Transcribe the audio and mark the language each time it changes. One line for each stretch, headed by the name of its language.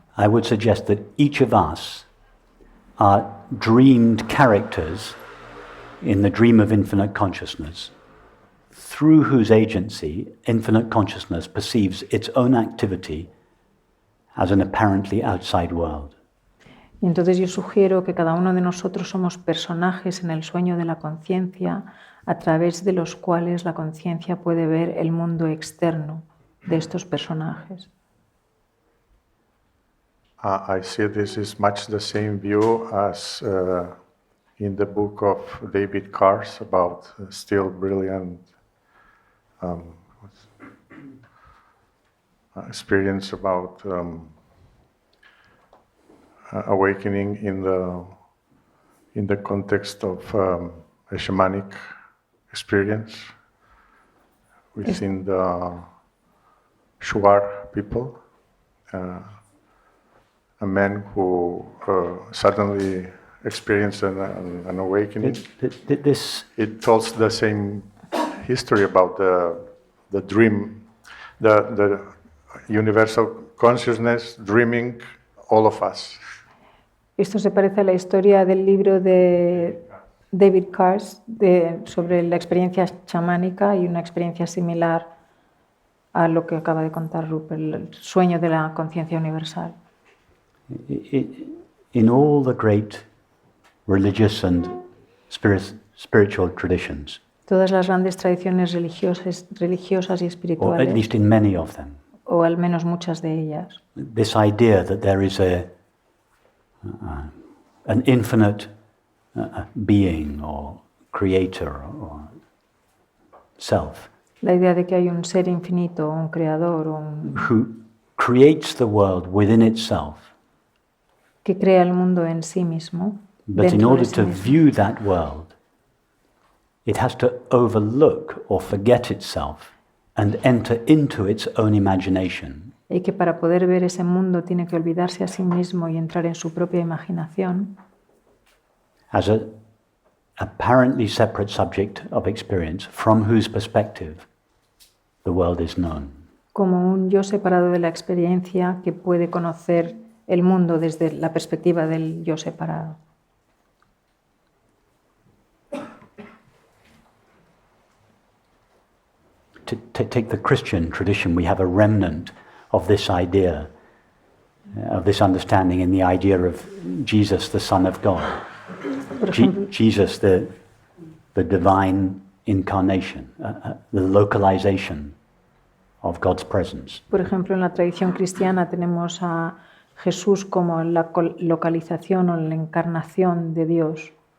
English: I would suggest that each of us are dreamed characters in the dream of infinite consciousness, through whose agency infinite consciousness perceives its own activity as an apparently outside world.
Spanish: Y entonces yo sugiero que cada uno de nosotros somos personajes en el sueño de la conciencia a través de los cuales la conciencia puede ver el mundo externo de estos personajes.
English: I see this is much the same view as in the book of David Cars about still brilliant experience about awakening in the context of a shamanic experience within the Shuar people. A man who suddenly experienced an awakening. It tells the same history about the dream, the universal consciousness dreaming all of us.
Spanish: Esto se parece a la historia del libro de David Cars sobre la experiencia chamánica y una experiencia similar a lo que acaba de contar Rupert, el sueño de la conciencia universal.
English: In all the great religious and spiritual traditions,
Spanish: Todas las grandes tradiciones religiosas y
English: or
Spanish: espirituales,
English: at least in many of them,
Spanish: o al menos muchas de ellas,
English: this idea that there is an infinite being or creator or self
Spanish: la idea de que hay un ser infinito, un creador,
English: who creates the world within itself,
Spanish: que crea el mundo en sí mismo,
English: but in
Spanish: dentro
English: order
Spanish: de sí
English: to
Spanish: mismo.
English: view that world, it has to overlook or forget itself and enter into its own imagination.
Spanish: Y que para poder ver ese mundo tiene que olvidarse a sí mismo y entrar en su propia imaginación,
English: As a apparently separate subject of experience from whose perspective the world is known.
Spanish: como un yo separado de la experiencia que puede conocer el mundo desde la perspectiva del yo separado.
English: To take the Christian tradition, we have a remnant of this idea, of this understanding in the idea of Jesus, the Son of God.
Spanish: Por ejemplo,
English: Jesus, the divine incarnation, the localization of God's presence.
Spanish: Por ejemplo, en la tradición cristiana tenemos a Jesús como la localización o la encarnación de Dios.